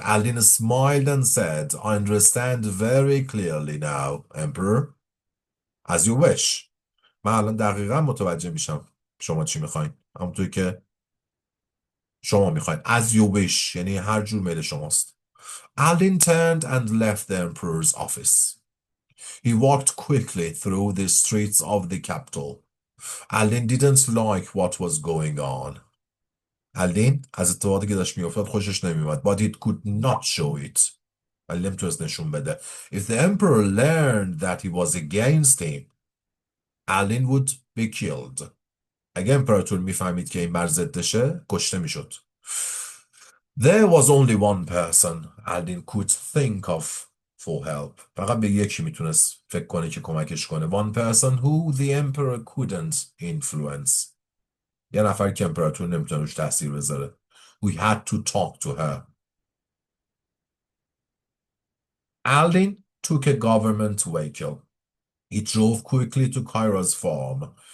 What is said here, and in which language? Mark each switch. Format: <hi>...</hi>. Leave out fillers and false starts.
<en>Aladdin smiled and said, I understand very clearly now, Emperor. As you wish.</en> <fa>من الان دقیقا متوجه میشم شما چی میخواین. همونطوری که شما میخواین.</fa> <en>As you wish</en> <fa>یعنی هر جور میل شماست.</fa> <en>Aldin turned and left the Emperor's office. He walked quickly through the streets of the capital. Aldin didn't like what was going on.</en> <fa>aldin از اتفاقاتی که داشت میافتاد خوشش نمیومد.</fa> <en>But it could not show it.</en> <fa>ولی نمیتونست نشون بده.</fa> <en>If the emperor learned that he was against him, Aldin would be killed.</en> <fa>اگه امپراتور میفهمید که این بر ضدشه کشته میشد.</fa> <en>There was only one person Aldin could think of for help.</en> <fa>فقط به یکی میتونست فکر کنه که کمکش کنه.</fa> <en>One person who the emperor couldn't influence.</en> <fa>یه نفر که امپراتور نمیتونه روش تاثیر بذاره.</fa> <en>We had to talk to her. Aldin took a government vehicle. He drove quickly to Kyra's farm.</en>